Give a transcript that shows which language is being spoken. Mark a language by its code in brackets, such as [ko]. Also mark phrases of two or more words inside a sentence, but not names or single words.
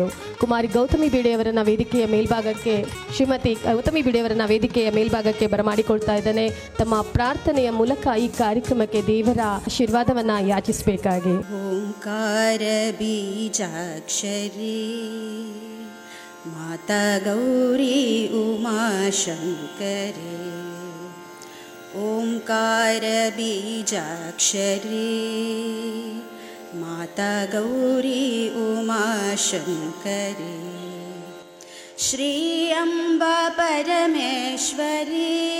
[kn] ಕುಮಾರಿ ಗೌತಮಿ ಬೀಡೆಯವರನ್ನ ವೇದಿಕೆಯ ಮೇಲ್ಭಾಗಕ್ಕೆ ಶ್ರೀಮತಿ ಗೌತಮಿ ಬೀಡೆಯವರನ್ನ ವೇದಿಕೆಯ ಮೇಲ್ಭಾಗಕ್ಕೆ ಬರಮಾಡಿಕೊಳ್ತಾ ಇದ್ದಾನೆ. ತಮ್ಮ ಪ್ರಾರ್ಥನೆಯ ಮೂಲಕ ಈ ಕಾರ್ಯಕ್ರಮಕ್ಕೆ ದೇವರ ಆಶೀರ್ವಾದವನ್ನು ಯಾಚಿಸಬೇಕಾಗಿ. ಓಂಕಾರ ಬೀಜಾಕ್ಷರಿ ಮಾತಾ ಗೌರಿ ಉಮಾಶಂಕರಿ ಓಂಕಾರ ಬೀಜಾಕ್ಷರಿ ಮಾತಾ ಗೌರಿ ಉಮಾಶಂಕರಿ ಶ್ರೀ ಅಂಬಾ ಪರಮೇಶ್ವರಿ